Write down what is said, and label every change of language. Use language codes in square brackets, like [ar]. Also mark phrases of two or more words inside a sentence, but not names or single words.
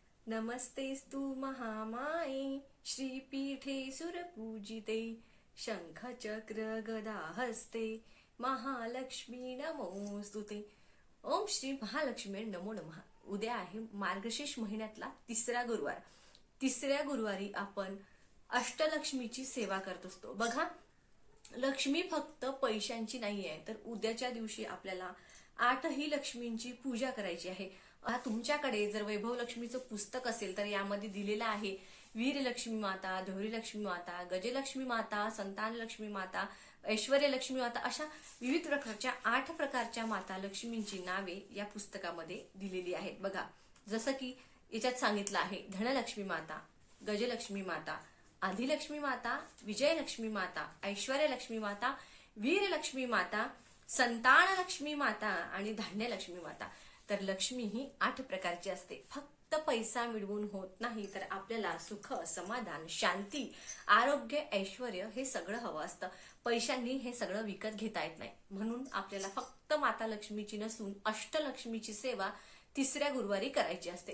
[sa] नमस्तेस्तु महामाये श्रीपीठे सुरपूजिते शंखचक्र गदाहस्ते महालक्ष्मी नमोस्तुते। ओम श्री महालक्ष्मी नमो नमः। [mr] उद्या आहे मार्गशीर्ष महिन्यातला तिसरा गुरुवार। तिसऱ्या गुरुवारी आपण अष्टलक्ष्मीची सेवा करत असतो। बघा, लक्ष्मी फक्त पैशांची नाही आहे, तर उद्याच्या दिवशी आपल्याला 8ही लक्ष्मींची पूजा करायची आहे। तुमच्याकडे जर वैभव लक्ष्मीचं पुस्तक असेल तर यामध्ये दिलेलं आहे वीरलक्ष्मी माता, धोरी लक्ष्मी माता, गजलक्ष्मी माता, संतान लक्ष्मी माता, ऐश्वर्य लक्ष्मी माता, अशा विविध प्रकारच्या 8 प्रकारच्या माता लक्ष्मींची नावे या पुस्तकामध्ये दिलेली आहेत। बघा, जसं की याच्यात सांगितलं आहे धनलक्ष्मी माता, गजलक्ष्मी माता, आदिलक्ष्मी माता, विजयलक्ष्मी माता, ऐश्वर्य लक्ष्मी माता, वीरलक्ष्मी माता, संतान लक्ष्मी माता आणि धान्यलक्ष्मी माता। तर लक्ष्मी ही 8 प्रकारची असते। फक्त पैसा मिळवून होत नाही, तर आपल्याला सुख, समाधान, शांती, आरोग्य, ऐश्वर्य हे सगळं हवं असतं। पैशांनी हे सगळं विकत घेता येत नाही। म्हणून आपल्याला फक्त माता लक्ष्मीची नसून अष्टलक्ष्मीची सेवा तिसऱ्या गुरुवारी करायची असते।